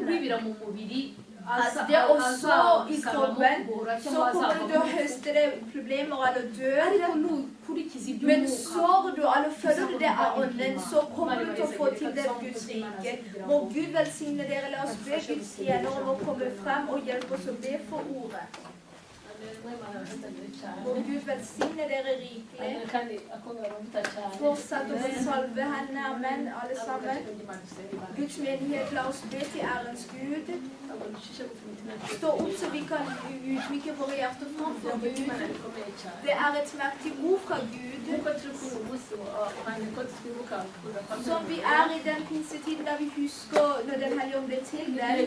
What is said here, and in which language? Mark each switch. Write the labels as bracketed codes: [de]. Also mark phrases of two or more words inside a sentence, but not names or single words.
[rw] kubibira mu mubiri [no] At det også i kroppen, så kommer du til å høste det problemer eller død. [rw] ariko nukurikiza [no] Men [rw] iby'umwuka [no] sår du eller følger du det av ånden, så kommer du til å få til det Guds rike. Må Gud velsigne dere. La oss be Guds tjenere om å komme frem og hjelpe oss å be for ordet. Må Gud velsigne dere rikelig. [rw] kandi akongera amavuta cyane [no] Fortsett å salve henne. Amen, alle sammen. Guds menighet, la oss be til ærens Gud. Stå opp så vi kan utmykke våre hjerter framfor Gud. Det er et mektig ord fra Gud. Som vi er i den pinsetiden der vi husker når Den hellige ånd ble tildelt.